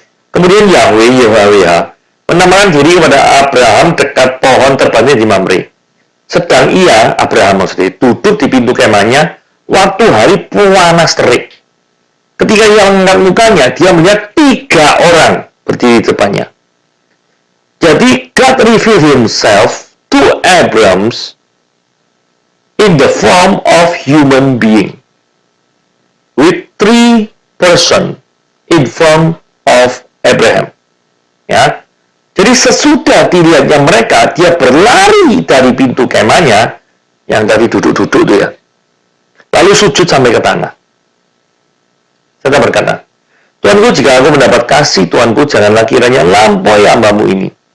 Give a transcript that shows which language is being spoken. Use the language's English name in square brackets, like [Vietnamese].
[Indonesian] Kemudian Yahweh menamakan diri kepada Abraham dekat pohon terbannya di Mamre. Sedang ia, Abraham maksudnya, duduk di pintu kemahnya waktu hari panas terik. Ketika ia mengangkat mukanya, dia melihat 3 orang berdiri di depannya. Jadi [English] God revealed himself to Abraham in the form of human being with 3 persons in front of Abraham. [Indonesian] Ya. Jadi sesudah dilihatnya mereka, dia berlari dari pintu kemahnya yang tadi duduk-duduk itu ya. Lalu sujud sampai ke tanah. Serta berkata, Tuanku, jika aku mendapat kasih Tuanku, janganlah kiranya lampaui hambamu ini.